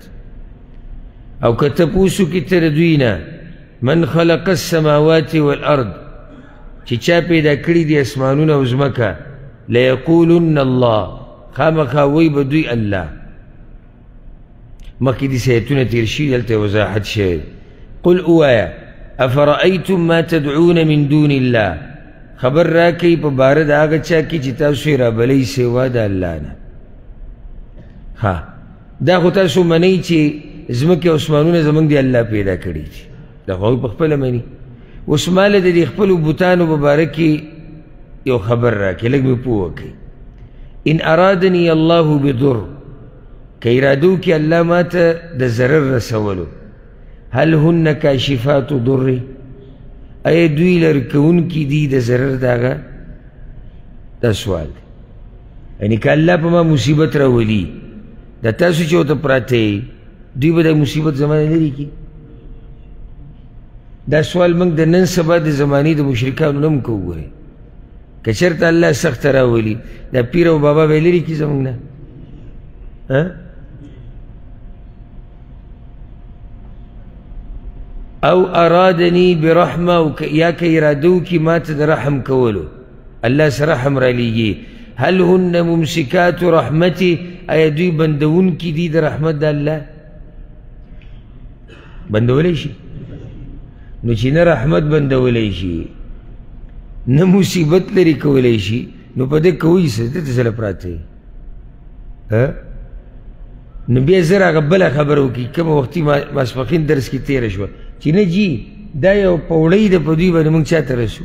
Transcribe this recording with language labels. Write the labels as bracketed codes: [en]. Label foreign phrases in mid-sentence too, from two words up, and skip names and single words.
[ps] او که تپوس کړي ته د دوی نه، [ar] من خلق السماوات والارض، [ps] چې چا پیدا کړي دي اسمانونه او ځمکه، [ar] لیقولن الله، [ps] خامخا وایي به دوی الله. مخکې داسې ایتونه تېر شوي، دلته وضاحت شوی. [ar] قل اوایا افرأیتم ما تدعون من دون الله، [ps] خبر راکئ په باره د هغه چا کې چې تاسو یې رابلئ سوا د الله نه. ها، دا خو تاسو منئ چې ځمکې او اسمانونه زموږ د الله پیدا کړي دي، دا خو هغوی په خپله مني. اوس ماله د دې خپلو بوتانو په باره کې یو خبر راکئ، لږ مې پوه وکئ. [ar] ان ارادني الله بضر، [ps] که اراده وکړي الله ما ته د ضرر رسولو، [ar] هل هن کاشفات ضري، [ps] ایا دوی لرې کوونکي دي د ضرر د هغه؟ دا سوال دی. یعنې که الله په ما مصیبت راولي، دا تاسو چې ورته پراته یئ، دوی به دا مصیبت زما نه لرې کړي؟ دا سوال موږ د نن سبا د زمانې د مشرکانو نه هم کوو. ګورئ، که چېرته الله سخته راولي، دا پیر او بابا به یې لرې کړي زموږ نه؟ [ar] او ارادنی برحمه، [ps] یا که اراده وکړي ما ته د رحم کولو، الله سره رحم رالیږي. [ar] هل هن ممسکات رحمتي، [ps] ایا دوی بندونکي دي د رحمت د الله؟ بندولی شي؟ نو چې نه رحمت بندولی شي نه مصیبت لرې کولی شي، نو په دې کوئ څه؟ دلته څه له پراته یې؟ نو بیا زر هغه بله خبره وکړي، کومه وختي ماسپښین درس کې تېره شوه چې نه جي دا یو پوړۍ ده په دوی باندې موږ چا ته رسو؟